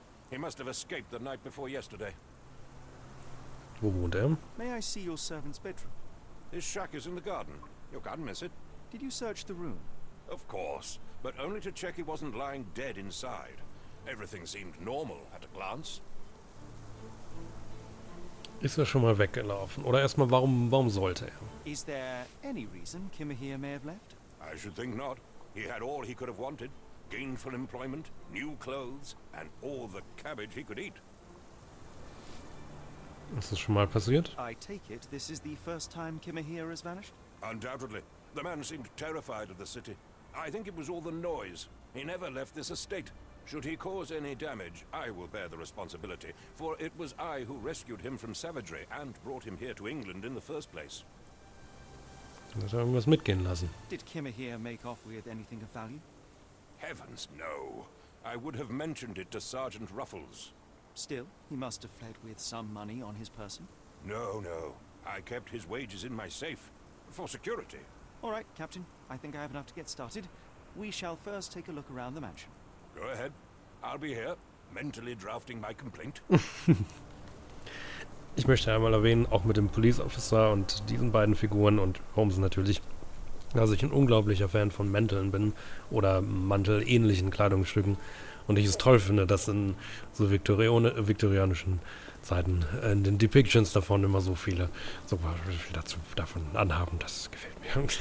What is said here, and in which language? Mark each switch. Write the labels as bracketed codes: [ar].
[en] He must have escaped the night before yesterday. [de] Wo wohnt er? [en] May I see your servant's bedroom? His shack is in the garden. You can't miss it. Did you search the room? Of course, but only to check he wasn't lying dead inside. Everything seemed normal at a glance. [de] Ist er schon mal weggelaufen? Oder erstmal, warum sollte er? [en] Is there any reason Kimahia may have left? I should think not. He had all he could have wanted. Gainful employment, new clothes, and all the cabbage he could eat. [de] Ist das schon mal passiert? [en] I take it this is the first time Kimahia has vanished? Undoubtedly. The man seemed terrified of the city. I think it was all the noise. He never left this estate. Should he cause any damage, I will bear the responsibility, for it was I who rescued him from savagery and brought him here to England in the first place. [de] Hat er irgendwas mitgehen lassen? [en] Did Kimahia make off with anything of value? Heavens, no. I would have mentioned it to Sergeant Ruffles. Still, he must have fled with some money on his person. No, no. I kept his wages in my safe. For security. All right, Captain. I think I have enough to get started. We shall first take a look around the mansion. Go ahead. I'll be here, mentally drafting my complaint. [de] Ich möchte einmal erwähnen, auch mit dem Police Officer und diesen beiden Figuren und Holmes natürlich, dass ich ein unglaublicher Fan von Mänteln bin oder mantelähnlichen Kleidungsstücken und ich es toll finde, dass in so viktorianischen Zeiten in den Depictions davon immer so viele davon anhaben. Das gefällt mir.